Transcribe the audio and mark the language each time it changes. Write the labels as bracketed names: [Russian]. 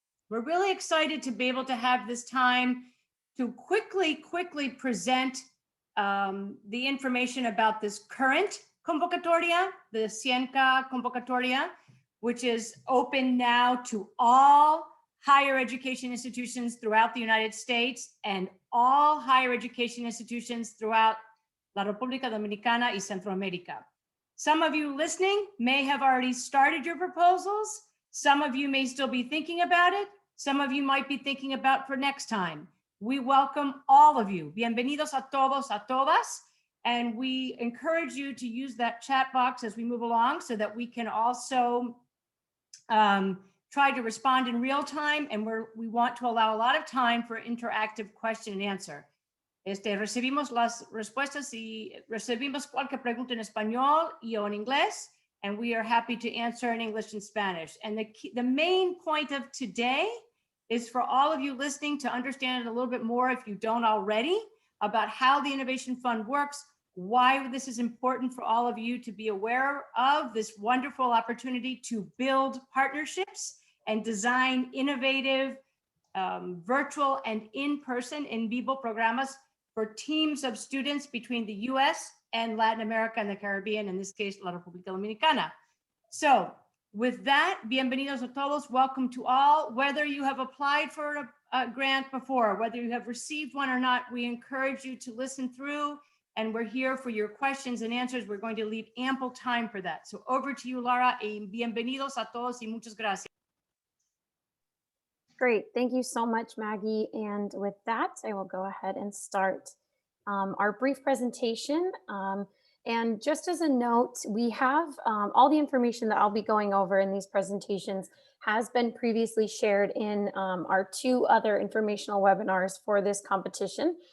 [English] we're really excited to be able to have this time to quickly present the information about this current convocatoria, the Cienca convocatoria, which is open now to all higher education institutions throughout the United States and all higher education institutions throughout [Spanish] La República Dominicana y Centroamérica. [English] Some of you listening may have already started your proposals. Some of you may still be thinking about it. Some of you might be thinking about for next time. We welcome all of you. [Spanish] Bienvenidos a todos, a todas. [English] And we encourage you to use that chat box as we move along so that we can also try to respond in real time. And we want to allow a lot of time for interactive question and answer. [Spanish] Recibimos las respuestas y recibimos cualquier pregunta en español y o en inglés. [English] And we are happy to answer in English and Spanish. And the main point of today is for all of you listening to understand it a little bit more, if you don't already, about how the Innovation Fund works, why this is important for all of you to be aware of this wonderful opportunity to build partnerships and design innovative virtual and in-person in vivo programas for teams of students between the US and Latin America and the Caribbean, in this case, La República Dominicana. So with that, [Spanish] bienvenidos a todos, [English] welcome to all. Whether you have applied for a grant before, whether you have received one or not, we encourage you to listen through, and we're here for your questions and answers. We're going to leave ample time for that. So over to you, Laura, [Spanish] y bienvenidos a todos y muchas gracias. [English] Great, thank you so much, Maggie. And with that, I will go ahead and start our brief presentation. And just as a note, we have all the information that I'll be going over in these presentations has been previously shared in our 2 other informational webinars for this competition.